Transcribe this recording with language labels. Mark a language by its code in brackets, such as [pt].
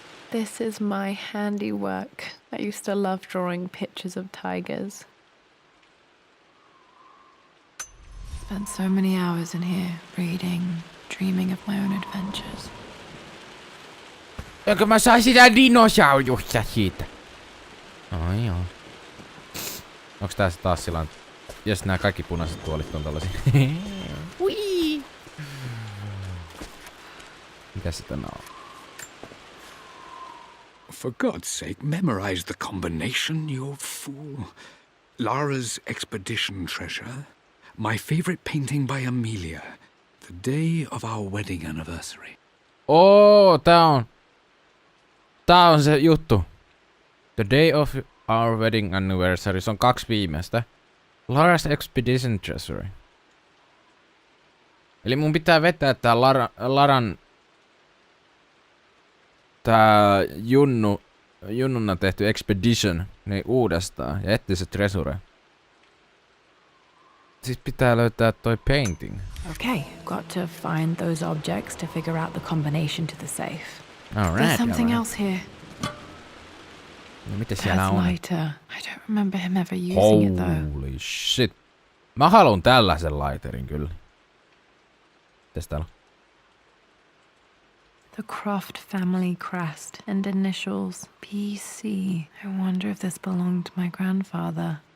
[en] This is my handiwork. I used to love drawing pictures of tigers. Spent so many hours in here, reading, dreaming of my own adventures. [fi] Eikö mä sain sitä dinosaurusta siitä? Ai joo. Onks tässä taas sillä jos nää kaikki punaiset tuolit on tällaisia? Hui! Mikäs se tänään on? [en] For God's sake, memorize the combination, you fool. Lara's expedition treasure, my favorite painting by Amelia, the day of our wedding anniversary. [fi] Tää on se juttu. [en] The day of our wedding anniversary, [fi] se on 2 viimeistä. [en] Lara's expedition treasure. [fi] Eli mun pitää vetää tää Laran tää junnuna tehty expedition niin uudestaan ja etsiä se treasure. Siis pitää löytää toi painting. [en] Okay, got to find those objects to figure out the combination to the safe. Alright. There's something else here. [fi] No mitä siellä on? [en] Lighter. I don't remember him ever using it though. Holy shit. [fi] Mä haluun tällaisen laiterin kyllä. Mitäs täällä on? [en] The Croft family crest and initials PC. I wonder if this belonged to my grandfather.